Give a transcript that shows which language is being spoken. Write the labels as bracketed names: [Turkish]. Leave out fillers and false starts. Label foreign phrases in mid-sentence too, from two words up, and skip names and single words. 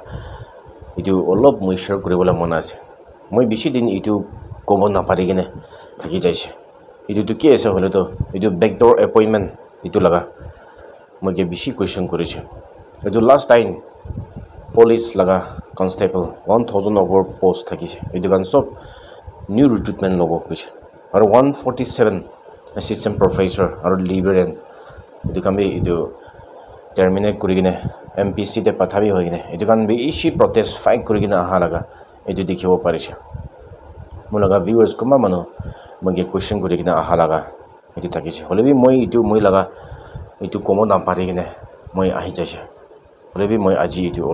[Naga Pidgin] Itu olop moi share kuribole mon ase. Moi bishi din itu kobo na pari kine thaki jaise. Itu to ki ase hole to itu [English] backdoor appointment [Naga Pidgin] itu laga. Moi ke bishi question koriche. Itu last time police laga constable 1000 over post thakise. Itu kan sob [English] new recruitment [Naga Pidgin] logo kuche. Aro 147 [English] assistant professor [Naga Pidgin] aro librarian itu kambi itu terminate kuri kine MPC te pathabi hoy kine itu kan bishi protest fight kuri kine aha laga itu dikhibo parise mulaga viewers kuma mano moge question kuri kine aha laga itu takise holebi moi laga itu komo na pari kine moi ahi jaise holebi moi aji itu